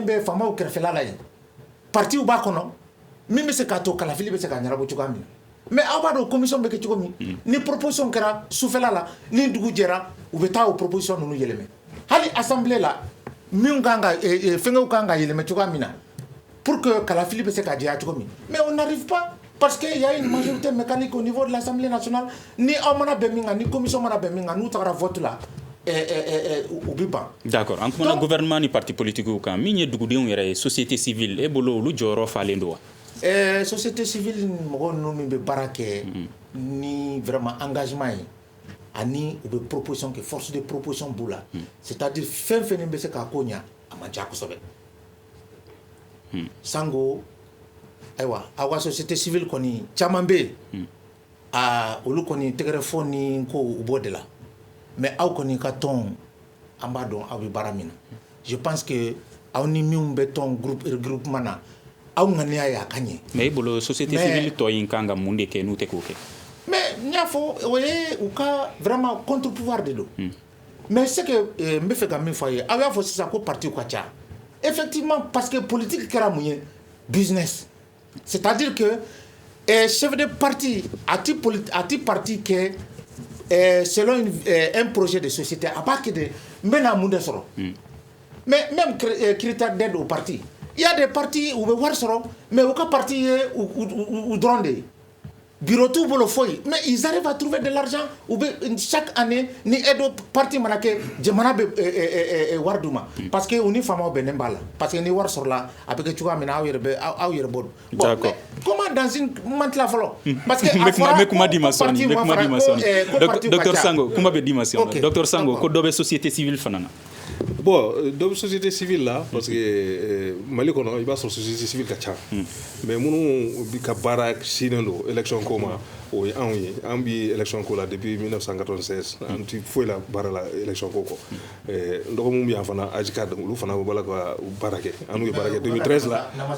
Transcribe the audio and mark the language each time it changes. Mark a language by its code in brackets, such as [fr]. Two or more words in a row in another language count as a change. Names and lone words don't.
[bm] bɛ faamaw kɛrɛfɛla la yen partiw b'a kɔnɔ min bɛ se k'a to kalafili bɛ se ka ɲɛnabɔ cogoya min na mais aw b'a dɔn commission bɛ kɛ cogo min ni proposition kɛra sufɛla la ni dugu jɛra u bɛ taa o proposition ninnu yɛlɛmɛ hali assemblée la min kan ka fɛnkɛw kan ka yɛlɛmɛ cogoya min na [fr] pour que [bm] kalafili bɛ se ka diya cogo min [fr] mais on n'arrive pas parce que y a une majorité mécanique au niveau de l'Assemblée nationale [bm] ni aw mana bɛn min kan ni commission mana bɛn min kan n'u tagara vote la u bɛ ban. d'accord an kumana gouvernement ni [fr] parti politique [bm] kan min ye dugudenw yɛrɛ ye [fr] société civile [bm] e bolo olu jɔyɔrɔ falen don wa. [fr] Société civile [bm] mɔgɔ ninnu min bɛ baara kɛ ni [fr] vraiment engagement [bm] ye ani u bɛ proposition kɛ [fr] force de proposition [bm] b'u la [fr] c'est-à-dire [bm] fɛn fɛn bɛ se k'a ko ɲa a man ca kosɛbɛ Sango ayiwa aw ka [fr] société civile [bm] kɔni caman bɛ yen olu kɔni tɛgɛrɛ fɔ ni ko u b'o de la mais aw kɔni ka tɔn an b'a dɔn aw bɛ baara min na [fr] je pense que [bm] aw ni minnu bɛ tɔn regroupement na aw ŋaniya ye a ka ɲɛ. mais i bolo [fr] société civile [bm] tɔ in kan ka mun de kɛ n'u tɛ k'o kɛ. mais n y'a fɔ o ye u ka [fr] vraiment contre pouvoir [bm] de don. [fr] mais c'est que [bm] n bɛ fɛ ka min fɔ a ye aw y'a fɔ sisan ko parti ka ca [fr] effectivement parce que politique [bm] kɛra mun ye [fr] business c'est-à-dire que chef de parti [bm] a ti parti kɛ [fr] selon un projet de société [bm] a b'a kɛ de n bɛna mun de sɔrɔ. [fr] mais même critère d'aide au parti il y a des partis où [bm] bɛ wari sɔrɔ mais u ka parti ye u dɔrɔn de ye. bureau t'u bolo foyi [fr] mais ils arrivent à trouver de l'argent ou chaque année [bm] ni aide parti mana kɛ jamana bɛ wari d'u ma [fr] parce que [bm] u ni faamaw bɛnnen b'a la [fr] parce que [bm] ni wari sɔrɔla a bɛ kɛ cogoya min na aw yɛrɛ b'o dɔn. [fr] bon mais comment dans une [bm] man tila fɔlɔ. [fr] parce que [bm] a fɔra ko docteur Sango kuma bɛ di ma sɔnni docteur Sango ko dɔ bɛ société civile fana na. bon dɔ bɛ [fr] société civile [bm] la [fr] parce que [bm] Mali kɔnɔ i b'a sɔrɔ [fr] société civile [bm] ka ca mais minnu bi ka baara sinen don élection ko ma o ye anw ye an bi élection ko la depuis 1996 an ti foyi la baara la élection ko kɔ n dɔgɔninw bɛ yan fana AJCAD olu fana bɛ bala ka baara kɛ an ye baara kɛ 2013 la